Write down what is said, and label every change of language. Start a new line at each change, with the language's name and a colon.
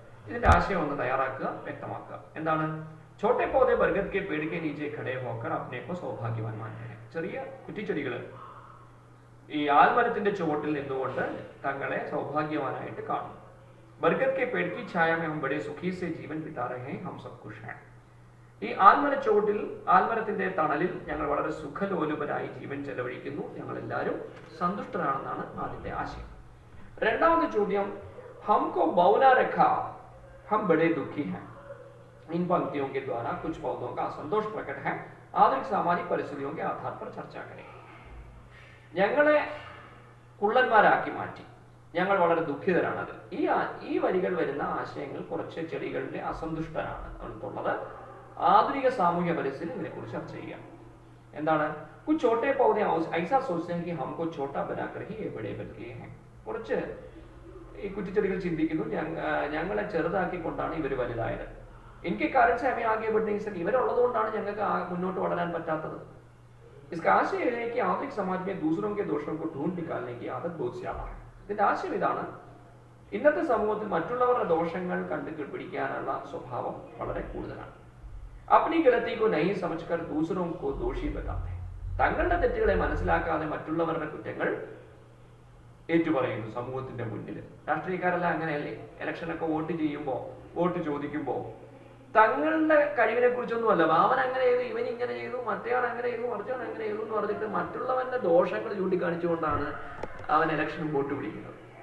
Malayalam: ഇതിന്റെ ആശയം ഒന്ന് തയ്യാറാക്കുക, വ്യക്തമാക്കുക. എന്താണ്?
Hindi: छोटे पौधे बरगद के पेड़ के नीचे खड़े होकर अपने को सौभाग्यवान मानते हैं.
Malayalam: ചെറിയ കുറ്റിച്ചെടികൾ ഈ ആൽമരത്തിന്റെ ചുവട്ടിൽ നിന്നുകൊണ്ട് തങ്ങളെ സൗഭാഗ്യവാനായിട്ട് കാണും.
Hindi: बरगद के पेड़ की छाया में हम बड़े सुखी से जीवन बिता रहे हैं, हम सब खुश हैं.
Malayalam: ഈ ആൽമര ചുവട്ടിൽ, ആൽമരത്തിന്റെ തണലിൽ ഞങ്ങൾ വളരെ സുഖലോലുപരായി ജീവൻ ചെലവഴിക്കുന്നു, ഞങ്ങൾ എല്ലാവരും സന്തുഷ്ടരാണെന്നാണ് ആദ്യത്തെ ആശയം. രണ്ടാമത്തെ ചോദ്യം,
Hindi: हमको बौला रखा, हम बड़े दुखी हैं. इन पंक्तियों के द्वारा कुछ पौधों का असंतोष प्रकट है, आधुनिक सामाजिक परिस्थितियों के आधार पर चर्चा करें.
Malayalam: ഞങ്ങളെ കുള്ളന്മാരാക്കി മാറ്റി, ഞങ്ങൾ വളരെ ദുഃഖിതരാണത്. ഈ വരികൾ വരുന്ന ആശയങ്ങൾ കുറച്ച് ചെടികളുടെ അസന്തുഷ്ടരാണ് ഉള്ളത്. ആധുനിക സാമൂഹ്യ പരിസ്ഥിതി ഇതിനെക്കുറിച്ച് ചർച്ച ചെയ്യാം. എന്താണ്?
Hindi: कुछ छोटे पौधे ऐसा सोचते हैं कि हमको छोटा बनाकर ही ये बड़े बन गए हैं.
Malayalam: കുറച്ച് ഈ കുറ്റിച്ചെടികൾ ചിന്തിക്കുന്നു, ഞങ്ങളെ ചെറുതാക്കിക്കൊണ്ടാണ് ഇവർ വലുതായത്.
Hindi: इनके कारण से हमें आगे बढ़ नहीं सके.
Malayalam: ഇവരുള്ളതുകൊണ്ടാണ് ഞങ്ങൾക്ക് മുന്നോട്ട് വളരാൻ പറ്റാത്തത്.
Hindi: इसका आशय है कि आधुनिक समाज में दूसरों के दोषों को ढूंढ निकालने की आदत बहुत ज्यादा है.
Malayalam: ഇതിന്റെ ആശയം ഇതാണ്, ഇന്നത്തെ സമൂഹത്തിൽ മറ്റുള്ളവരുടെ ദോഷങ്ങൾ കണ്ടുപിടിക്കാനുള്ള സ്വഭാവം വളരെ കൂടുതലാണ്.
Hindi: अपनी गलती को नहीं समझकर दूसरों को दोषी बताते हैं.
Malayalam: തങ്ങളുടെ തെറ്റുകളെ മനസ്സിലാക്കാതെ മറ്റുള്ളവരുടെ കുറ്റങ്ങൾ ഏറ്റുപറയുന്നു സമൂഹത്തിന്റെ മുന്നിൽ. രാഷ്ട്രീയക്കാരെല്ലാം അങ്ങനെയല്ലേ? ഇലക്ഷനൊക്കെ വോട്ട് ചോദിക്കുമ്പോൾ തങ്ങളുടെ കഴിവിനെ കുറിച്ചൊന്നുമല്ല, അവൻ അങ്ങനെ ചെയ്തു, ഇവൻ ഇങ്ങനെ ചെയ്തു, മറ്റേയാൾ അങ്ങനെ ചെയ്തു, മറിച്ചവൻ അങ്ങനെ ചെയ്തു എന്ന് പറഞ്ഞിട്ട് മറ്റുള്ളവന്റെ ദോഷങ്ങൾ ചൂണ്ടിക്കാണിച്ചുകൊണ്ടാണ് അവൻ ഇലക്ഷനും വോട്ട് പിടിക്കുന്നത്.